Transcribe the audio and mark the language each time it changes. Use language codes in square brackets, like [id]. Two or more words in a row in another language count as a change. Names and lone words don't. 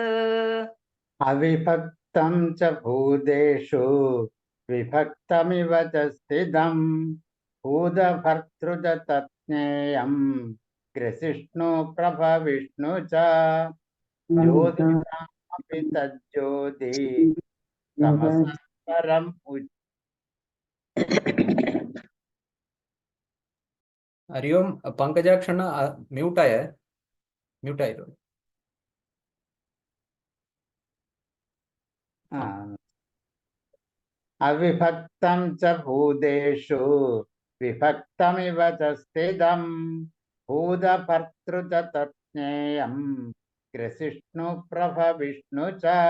[sa] അവിഭക്തം ച ഭൂതേഷു വിഭക്തമിവ ച സ്ഥിതം. ഭൂതഭർതൃ ച തജ്ഞേയം ഗ്രസിഷ്ണു പ്രഭവിഷ്ണു ച. ജ്യോതിഷാം अपि तज्ज्योति तमसः परम् [hi] हरि ओम पंकजाक्षण म्यूट आया है, म्यूट आयो. [sa] अविभक्तं च भूतेषु विभक्तमिव च स्थितं भूतभर्तृ च तज्ज्ञेयं ग्रसिष्णुप्रभविष्णु च